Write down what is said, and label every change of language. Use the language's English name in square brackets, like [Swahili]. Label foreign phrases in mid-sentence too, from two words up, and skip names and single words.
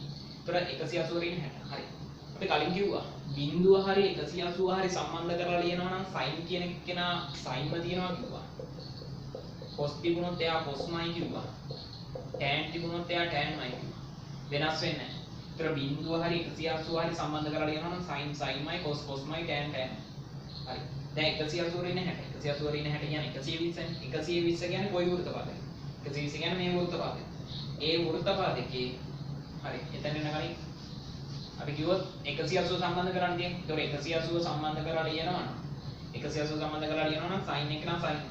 [Sinhala] ඒතර 180 රින් 60. හරි. අපි කලින් කිව්වා බිඳුව හරි 180 හරි සම්බන්ධ කරලා ලියනවා නම් sin කියන කෙනා sinම තියනවා කිව්වා. cos තිබුණොත් එයා cosමයි කිව්වා. tan තිබුණොත් එයා tanමයි කිව්වා. වෙනස් වෙන්නේ නැහැ. ඒතර බිඳුව හරි 180 හරි සම්බන්ධ කරලා ලියනවා නම් sin sinමයි cos cosමයි tan tan. හරි. දැන් 180 රින් 60. 180 රින් 60 කියන්නේ 120නේ. 120 කියන්නේ කොයි වෘත්ත පාදකද? 120 කියන්නේ මේ වෘත්ත පාදකය. ඒ වෘත්ත පාදකේ හරි. එතන එන කලින් අපි කිව්වොත් 180 සම්බන්ධ කරන්න තියෙන්නේ. ඒතකොට 180 සම්බන්ධ කරලා ලියනවා නම් 180 සම්බන්ධ කරලා ලියනවා නම් sin එක නම් sin.